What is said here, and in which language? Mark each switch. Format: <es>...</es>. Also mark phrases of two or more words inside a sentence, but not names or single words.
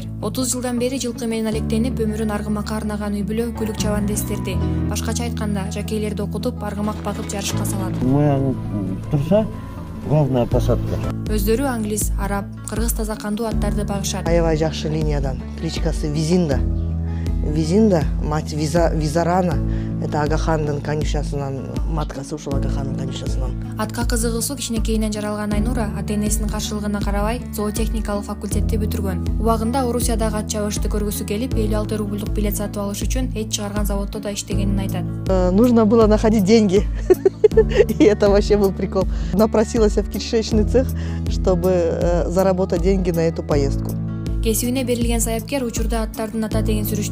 <ky>30 жылдан бери жылкы менен алектенип өмүрүн аргамакка арнаган үй бүлө күлүк чабанды эстерди. Башкача айтканда, жакейлерди окутуп, аргамак багып жарышка салат.</ky> <ru>Моя турса главная посадка.</ru> <ky>Өздөрү англис, араб, кыргыз таза кандуу аттарды багышат. Аябай жакшы линиядан. Кличкасы Визинда. Визинда,</ky> <ru>мать Визарана.</ru> <ky>Это Агахандын конюшнасынан, маткасы ушул Агахандын конюшнасынан. Атка кызыгуусу кичинекейинен жаралган Айнура ата-энесинин каршылыгына карабай зоотехникалык факультетти бүтүргөн. Убагында Орусиядагы ат чабышты көргүсү келип, 56 рубльдук билет сатып алыш үчүн эт чыгарган заводдо да иштегенин айтат.</ky> <ru>Нужно было находить деньги. И это вообще был прикол. Напросилась в кишечный цех, чтобы заработать деньги на эту поездку.</ru> <ky>Кесибине берилген саяпкер учурда аттардын ата тегин сүрүштү</ky>